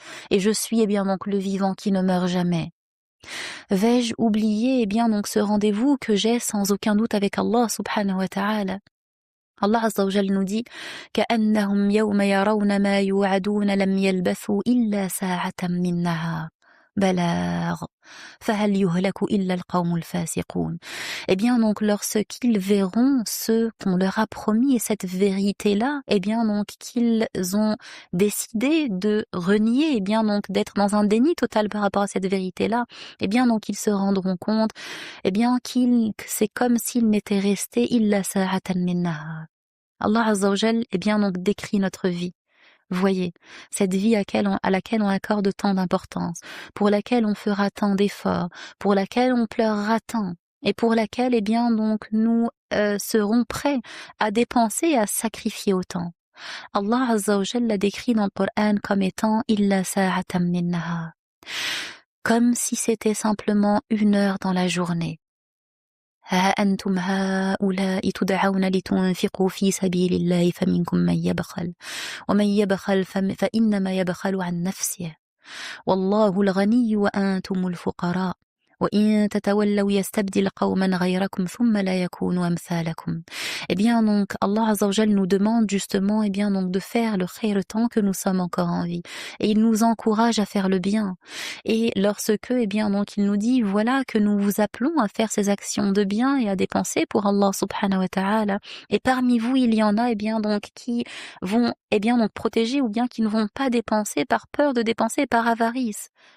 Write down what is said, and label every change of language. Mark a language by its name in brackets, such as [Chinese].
[French] Et je suis eh bien donc le vivant qui ne meurt jamais. Vais-je oublier eh bien donc ce rendez-vous que j'ai sans aucun doute avec Allah subhanahu wa ta'ala? [Arabic] Allah Azza wa Jal [French] nous dit [Arabic] كأنهم يوم يرون ما يوعدون لم يلبثوا إلا ساعة من نهار بلاغ فهل يهلك إلا القوم الفاسقون. [French] Eh bien donc lorsqu'ils verront ce qu'on leur a promis et cette vérité-là, eh bien donc qu'ils ont décidé de renier, eh bien donc d'être dans un déni total par rapport à cette vérité-là, eh bien donc ils se rendront compte, eh bien c'est comme s'ils n'étaient restés [Arabic] illa sa'atan min nahar. [French] Allah Azza wa Jal, eh bien donc décrit notre vie. Voyez, cette vie à laquelle on accorde tant d'importance, pour laquelle on fera tant d'efforts, pour laquelle on pleurera tant, et pour laquelle, eh bien, donc, nous seront prêts à dépenser et à sacrifier autant. Allah Azza wa Jalla l'a décrit dans le Coran comme étant [Arabic] illa sa'atan min nahar, [French] comme si c'était simplement 1 heure dans la journée. [Arabic] ها أنتم هؤلاء تدعون لتنفقوا في سبيل الله فمنكم من يبخل ومن يبخل فإنما يبخل عن نفسه والله الغني وأنتم الفقراء وإن تتولوا يستبدل قوما غيركم ثم لا يكونوا أمثالكم. [French] Eh bien donc Allah Azza wa Jalla nous demande justement de faire le khayr tant que nous sommes encore en vie, et il nous encourage à faire le bien. Et lorsque il nous dit voilà que nous vous appelons à faire ces actions de bien et à dépenser pour Allah subhanahu wa ta'ala, et parmi vous il y en a qui vont protéger ou bien qui ne vont pas dépenser par peur de dépenser, par avarice.